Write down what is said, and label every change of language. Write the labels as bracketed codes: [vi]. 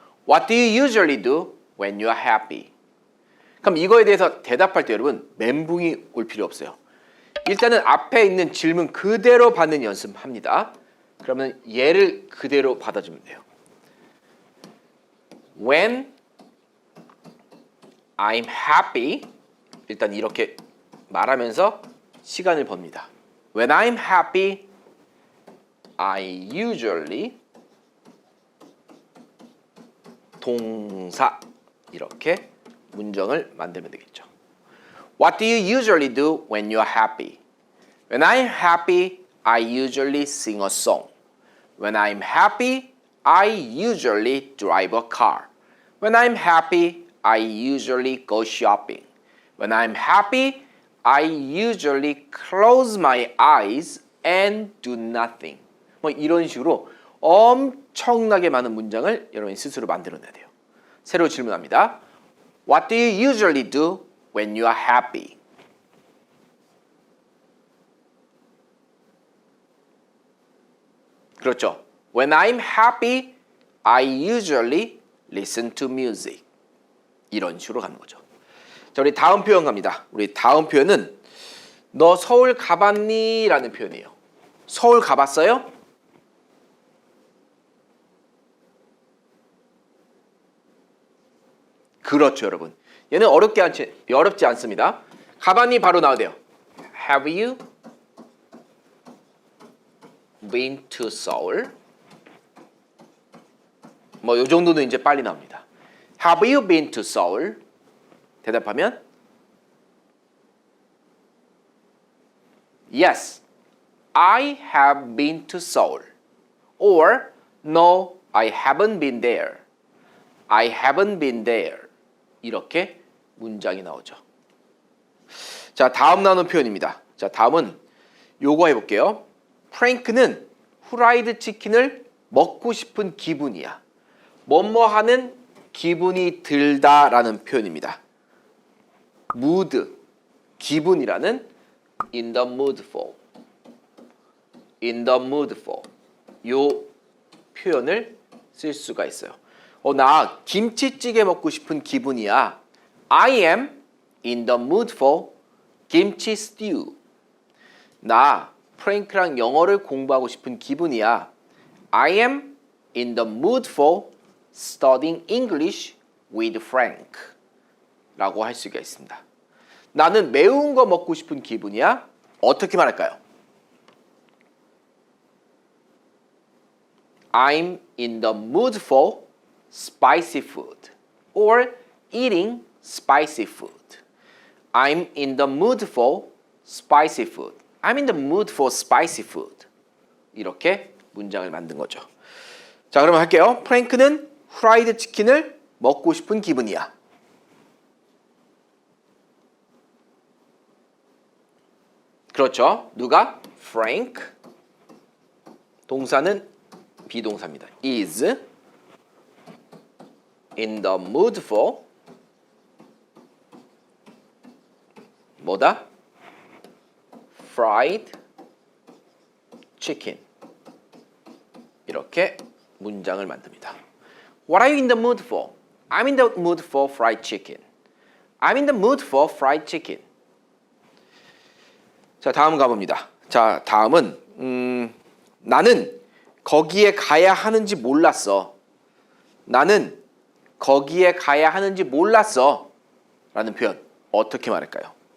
[en] What do you usually do when you are happy? [ko] 그럼 이거에 대해서 대답할 때 여러분 멘붕이 올 필요 없어요. 일단은 앞에 있는 질문 그대로 받는 연습합니다. 그러면 얘를 그대로 받아주면 돼요. [en] When I'm happy, [ko] 일단 이렇게 말하면서 시간을 법니다. [en] When I'm happy, I usually 동사 [ko] 이렇게 문장을 만들면 되겠죠. [en] What do you usually do when you are happy? When I'm happy, I usually sing a song. When I'm happy, I usually drive a car. When I'm happy, I usually go shopping. When I'm happy, I usually close my eyes and do nothing. [ko] 뭐 이런 식으로 엄청나게 많은 문장을 여러분이 스스로 만들어내야 돼요. 새로 질문합니다. [en] What do you usually do when you are happy? [ko] 그렇죠. [en] When I'm happy, I usually listen to music. [ko] 이런 식으로 가는 거죠. 자, 우리 다음 표현 갑니다. 우리 다음 표현은 너 서울 가봤니? 라는 표현이에요. 서울 가봤어요? 그렇죠, 여러분. 얘는 어렵지 않습니다. 가봤니? 바로 나와야 돼요. [en] Have you been to Seoul? [ko] 뭐 이 정도는 이제 빨리 나옵니다. [en] Have you been to Seoul? [ko] 대답하면 [en] Yes, I have been to Seoul. Or No, I haven't been there. I haven't been there. [ko] 이렇게 문장이 나오죠. 자, 다음 나오는 표현입니다. 자, 다음은 요거 해볼게요. 프랭크는 후라이드 치킨을 먹고 싶은 기분이야. 뭐뭐 하는 기분이 들다라는 표현입니다. [en] mood, [ko] 기분이라는 [en] in the mood for, in the mood for [ko] 요 표현을 쓸 수가 있어요. 나 김치찌개 먹고 싶은 기분이야. [en] I am in the mood for 김치 stew. [ko] 나 프랭크랑 영어를 공부하고 싶은 기분이야. [en] I am in the mood for studying English with Frank. [ko] 라고 할 수가 있습니다. 나는 매운 거 먹고 싶은 기분이야. 어떻게 말할까요? [en] I'm in the mood for spicy food or eating spicy food. I'm in the mood for spicy food. I'm in the mood for spicy food. [ko] 이렇게 문장을 만든 거죠. 자, 그러면 할게요. 프랭크는 후라이드 치킨을 먹고 싶은 기분이야. 그렇죠. 누가? Frank. 동사는 비동사입니다. [en] is in the mood for [ko] 뭐다? [en] fried chicken. [ko] 이렇게 문장을 만듭니다. [en] What are you in the mood for? I'm in the mood for fried chicken. I'm in the mood for fried chicken. [ko] 자, 다음 가봅니다. 자, 다음은 나는 거기에 가야 하는지 몰랐어. 나는 거기에 가야 하는지 몰랐어. 라는 표현 어떻게 말할까요?